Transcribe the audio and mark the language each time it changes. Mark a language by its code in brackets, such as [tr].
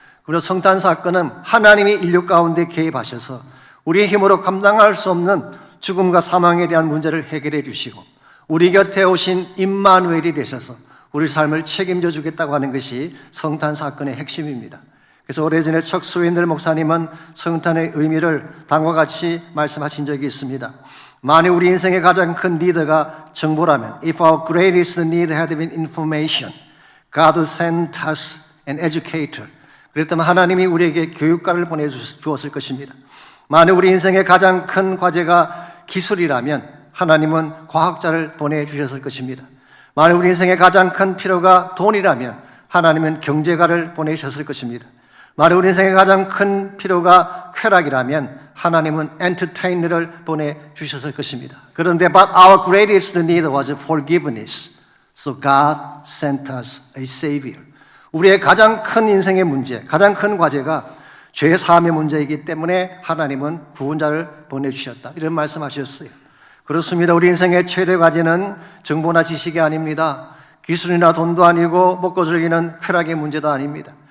[ko] 그리고 성탄 사건은 하나님이 인류 가운데 개입하셔서 우리의 힘으로 감당할 수 없는 죽음과 사망에 대한 문제를 해결해 주시고 우리 곁에 오신 임마누엘이 되셔서 우리 삶을 책임져 주겠다고 하는 것이 성탄 사건의 핵심입니다. 그래서 오래전에 척 스윈들 목사님은 성탄의 의미를 다음과 같이 말씀하신 적이 있습니다. 만일 우리 인생의 가장 큰 리더가 정보라면 [en] If our greatest need had been information, God sent us an educator. [ko] 그랬다면 하나님이 우리에게 교육가를 보내주었을 것입니다. 만일 우리 인생의 가장 큰 과제가 기술이라면 하나님은 과학자를 보내주셨을 것입니다. 만일 우리 인생의 가장 큰 필요가 돈이라면 하나님은 경제가를 보내주셨을 것입니다. 만일 우리 인생의 가장 큰 필요가 쾌락이라면 하나님은 엔터테이너를 보내주셨을 것입니다. 그런데 [en] But our greatest need was forgiveness. So God sent us a savior. [ko] 우리의 가장 큰 인생의 문제, 가장 큰 과제가 죄 사함의 문제이기 때문에 하나님은 구원자를 보내주셨다. 이런 말씀하셨어요. 그렇습니다. 우리 인생의 최대 과제는 정보나 지식이 아닙니다. 기술이나 돈도 아니고 먹고 즐기는 쾌락의 문제도 아닙니다.